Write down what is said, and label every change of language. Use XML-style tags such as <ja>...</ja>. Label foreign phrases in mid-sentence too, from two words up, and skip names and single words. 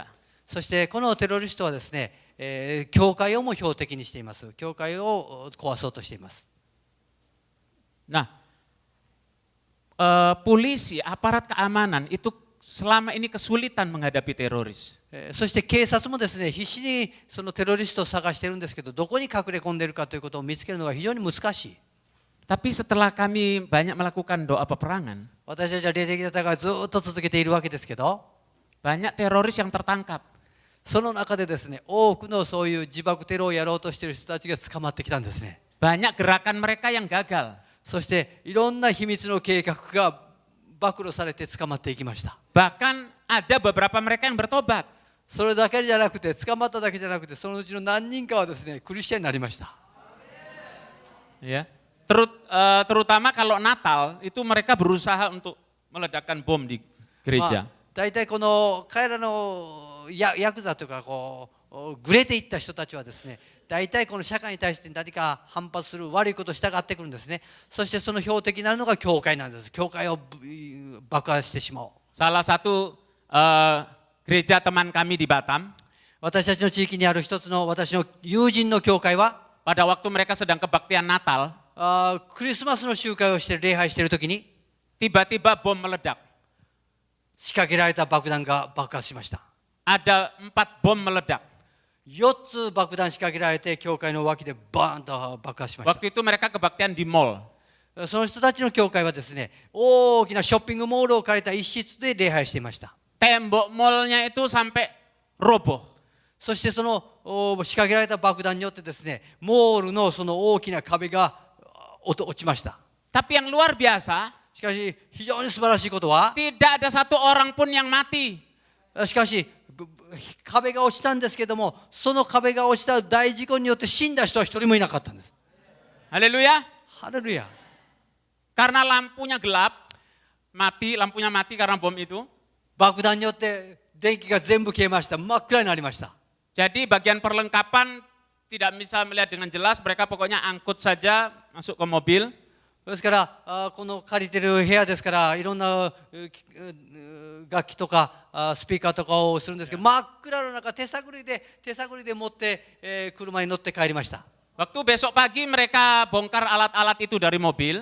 <ja>そしてこのテロリストはですね、教会をも標的にしています。教会を壊そうとしています。</ja> <id>Nah, polisi, aparat keamanan itu selama ini kesulitan menghadapi teroris.</id> <ja>そして警察もですね、必死にそのテロリストを探してるんですけど、どこに隠れ込んでいるかということを見つけるのが非常に難しい。</ja> <id>Tapi setelah kami banyak melakukan doa peperangan,</id> <ja>私たちは霊的な戦いをずっと続けているわけですけど、</ja> <id>banyak teroris yang tertangkap.</id> <ja>その中でですね、多くのそういう自爆テロをやろうとしている人たちが捕まってきたんですね。</ja> <id>Banyak gerakan mereka yang gagal.</id> <ja>そしていろんな秘密の計画が暴露されて捕まっていきました。</ja> <id>Bahkan ada beberapa mereka yang bertobat.</id> <ja>それだけじゃなくて、捕まっただけじゃなくて、そのうちの何人かはですね、クリスチャンになりました。</ja> <id>Ya. Terutama kalau Natal itu mereka berusaha untuk meledakkan bom di gereja.</id> <ja>大体この彼らのヤクザというかこうグレていった人たちはですね、大体この社会に対して何か反発する悪いことを従ってくるんですね。そしてその標的になるのが教会なんです。教会を爆破してしまおう。</ja> <id>Salah satu gereja teman kami di Batam,</id> <ja>私たちの地域にある一つの私の友人の教会は</ja> <id>pada waktu mereka sedang kebaktian Natal,</id> <ja>クリスマスの集会をして礼拝しているときに</ja> <id>tiba-tiba bom meledak.</id> <ja>仕掛けられた爆弾が爆発しました。</ja> <id>Ada 4 bom meledak.</id> <ja>4 つ爆弾仕掛けられて教会の脇でバーンと爆発しました。</ja> <id>Waktu itu mereka kebaktian di mall.</id> <ja>その人たちの教会はですね、大きなショッピングモールを借りた一室で礼拝していました。</ja> <id>tembok mallnya itu sampai roboh.</id> <ja>そしてその仕掛けられた爆弾によってですね、モールのその大きな壁が落ちました。</ja> <id>Tapi yang luar biasa,</id> <ja>しかし非常に素晴らしいことは、</ja> <id>tidak ada satu orang pun yang mati.</id> <ja>しかし壁が落ちたんですけども、その壁が落ちた大事故によって死んだ人は一人もいなかったんです。</ja> <id>Haleluya.</id> <ja>ハレルヤ。</ja> <id>Karena lampunya gelap, lampunya mati karena bom itu.</id> <ja>爆弾によって電気が全部消えました。真っ暗になりました。</ja> <id>Jadi bagian perlengkapan tidak bisa melihat dengan jelas, mereka pokoknya angkut saja masuk ke mobil.</id> <ja>ですからこの借りてる部屋ですから、いろんな楽器とかスピーカーとかをするんですけど、真っ暗の中手探りで持って車に乗って帰りました。</ja> <id>Waktu besok pagi mereka bongkar alat-alat itu dari mobil.</id>